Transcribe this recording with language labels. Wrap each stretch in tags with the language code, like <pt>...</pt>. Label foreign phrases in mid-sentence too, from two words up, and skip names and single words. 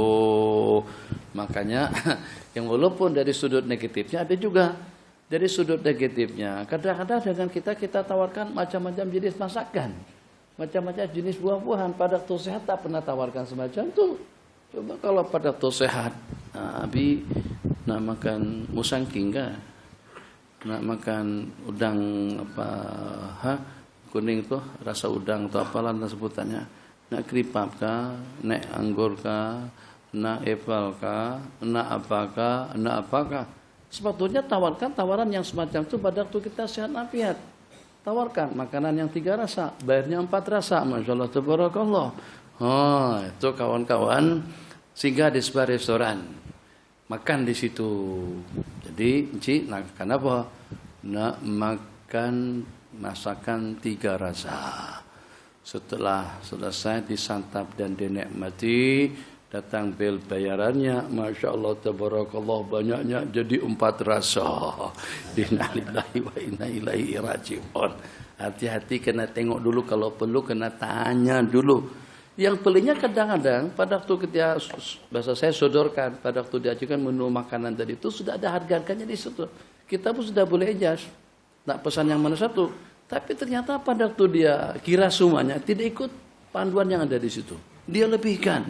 <ms>Makanya yang walaupun dari sudut negatifnya ada juga dari sudut negatifnya. Kadang-kadang dengan kita tawarkan macam-macam jenis masakan, macam-macam jenis buah-buahan. Pada waktu sehat tak pernah tawarkan semacam itu. Coba kalau pada waktu sehat, Abi nak makan musangking kah? Nak makan udang kuning tuh, rasa udang atau apalah sebutannya. Nak keripap kah, nak anggur kah, nak apel kah, nak apakah. Sebetulnya tawarkan tawaran yang semacam itu pada waktu kita sehat afiat. Tawarkan makanan yang 3 rasa, bayarnya 4 rasa.</ms> <ar>ما شاء الله تبارك الله.</ar> <ms>Oh, itu kawan-kawan singgah di sebuah restoran, makan di situ. Jadi, nak makan apa? Nak makan masakan 3 rasa.</ms> <id>Setelah selesai disantap dan dinikmati, datang bel bayarannya.</id> <ar>ما شاء الله تبارك الله,</ar> <ms>banyaknya jadi 4 rasa.</ms> <ar>إنا لله وإنا إليه راجعون.</ar> <ms>Hati-hati, kena tengok dulu, kalau perlu kena tanya dulu.</ms> <id>Yang pelihnya kadang-kadang pada waktu ketika bahasa saya sodorkan, pada waktu diajukan menu makanan tadi itu sudah ada harga-harganya di situ.</id> <ms>Kita pun sudah boleh adjust. Nak pesan yang mana satu. Tapi ternyata pada waktu dia kira semuanya tidak ikut panduan yang ada di situ. Dia lebihkan.</ms>